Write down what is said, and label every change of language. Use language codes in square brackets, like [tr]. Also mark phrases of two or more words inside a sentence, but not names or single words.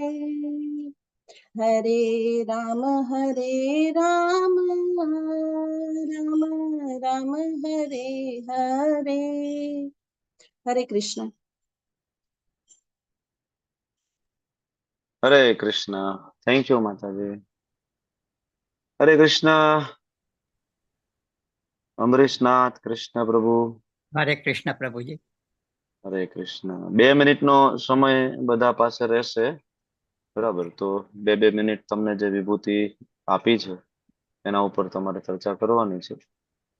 [hi] हरे राम राम राम हरे हरे। हरे कृष्ण। हरे कृष्ण। [en] thank you [hi] माताजी। हरे कृष्ण। [gu] અમરીશનાથ કૃષ્ણ પ્રભુ. હરે કૃષ્ણ પ્રભુજી. હરે કૃષ્ણ. 2 મિનિટનો સમય બધા પાસે રહેશે, બરાબર? તો 2 મિનિટ તમને જે વિભૂતિ આપી છે એના ઉપર તમારે ચર્ચા કરવાની છે.